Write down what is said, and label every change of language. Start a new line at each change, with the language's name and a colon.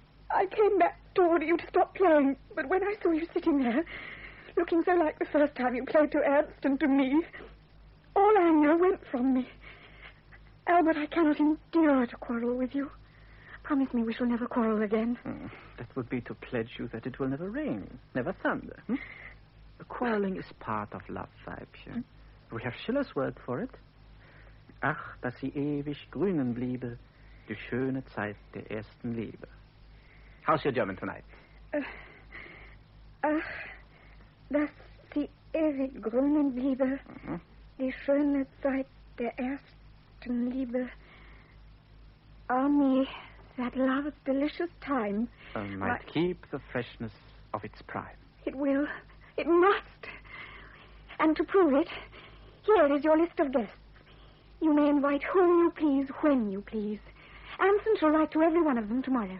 English: I came back to order you to stop playing, but when I saw you sitting there, looking so like the first time you played to Ernst and to me, all anger went from me. Albert, I cannot endure to quarrel with you. Promise me we shall never quarrel again. That would be to pledge you that it will never rain, never thunder. Quarreling is part of love, Weibchen. We have Schiller's word for it.
German: Ach, dass sie ewig grünen bliebe, die schöne Zeit der ersten Liebe.
English: How's your German tonight?
German: Dass sie ewig grünen bliebe, die schöne Zeit der ersten Liebe.
English: Oh, me, that love's delicious time. Might keep the freshness of its prime. It will. It must. And to prove it, here is your list of guests. You may invite whom you please, when you please. Anson shall write to every one of them tomorrow.